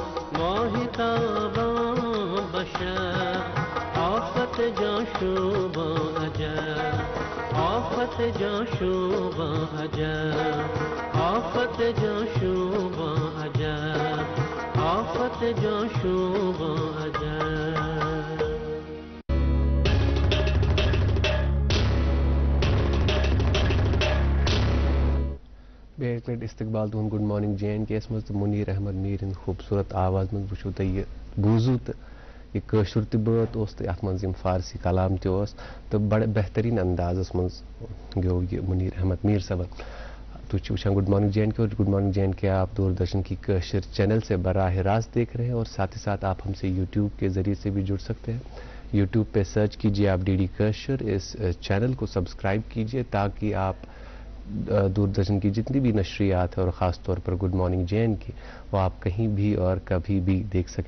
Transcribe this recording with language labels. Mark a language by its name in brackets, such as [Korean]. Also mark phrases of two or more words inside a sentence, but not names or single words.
[Persian] ماہتاباں بشب آفت جاں شوباں عجب آفت جاں شوباں عجب آفت جاں شوباں عجب آفت جاں شوباں عجب [Kashmiri] بیک لٹ استقبال تہد گڈ مارننگ جے اینڈ کے مز تو منیر احمد میر ہند خوبصورت آواز مز وچھو تہ یہ بوزو تو یہ کٲشُر تہِ بٲتھ اوس تہٕ یَتھ منٛز یِم فارسی کلام تہِ اوس تہٕ بڑٕ بہتریٖن اندازس منٛز گیو یہ منیر احمد میر صاحب. تُہۍ چھِو وٕچھان [Urdu] گڈ مارننگ جے اینڈ کے اور گڈ مارننگ جے اینڈ کے آپ دوردرشن کی کٲشِر چینل سے براہ راست دیکھ رہے ہیں اور ساتھ ہی ساتھ آپ ہم سے یوٹیوب کے ذریعے سے بھی جڑ سکتے ہیں. یوٹیوب پہ سرچ کیجیے آپ ڈی ڈی کٲشِر, اس چینل کو سبسکرائب کیجیے تاکہ آپ دوردرشن کی جتنی بھی نشریات ہیں اور خاص طور پر گڈ مارننگ جے اینڈ کے وہ آپ کہیں بھی اور کبھی بھی دیکھ سکیں.